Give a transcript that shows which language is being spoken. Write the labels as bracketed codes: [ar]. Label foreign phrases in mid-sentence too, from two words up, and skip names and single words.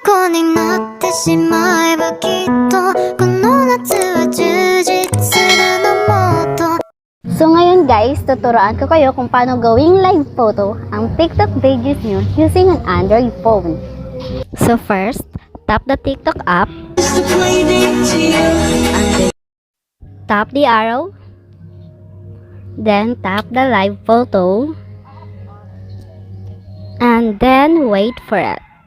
[ja] になってしまえばきっとこの夏は充実するのもっと [tl] So ngayon guys, tuturuan ko kayo kung paano gawing [en] live photo [tl] ang TikTok videos nyo [en] using an Android phone. So first, tap the TikTok app, tap the arrow, then tap the live photo, and then wait for it.